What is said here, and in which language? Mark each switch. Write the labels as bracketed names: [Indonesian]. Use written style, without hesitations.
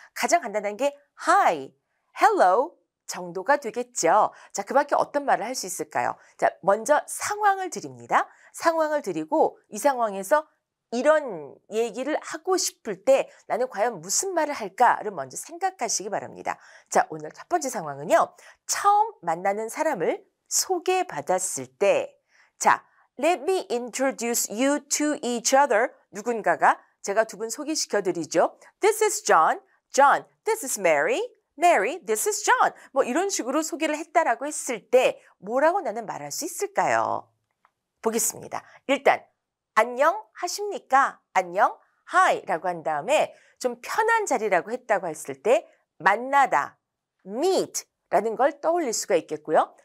[Korean] 가장 간단한 게 [English] Hi, Hello [Korean] 정도가 되겠죠. 자, 그 밖에 어떤 말을 할 수 있을까요? 자, 먼저 상황을 드립니다. 상황을 드리고 이 상황에서 이런 얘기를 하고 싶을 때 나는 과연 무슨 말을 할까를 먼저 생각하시기 바랍니다. 자, 오늘 첫 번째 상황은요. 처음 만나는 사람을 소개받았을 때, 자, [English] let me introduce you to each other. [Korean] 누군가가 제가 두 분 소개시켜드리죠. [English] This is John. John, this is Mary. Mary, this is John. [Korean] 뭐 이런 식으로 소개를 했다라고 했을 때 뭐라고 나는 말할 수 있을까요? 보겠습니다. 일단 안녕하십니까? 안녕, hi라고 한 다음에 좀 편한 자리라고 했다고 했을 때 만나다, meet라는 걸 떠올릴 수가 있겠고요.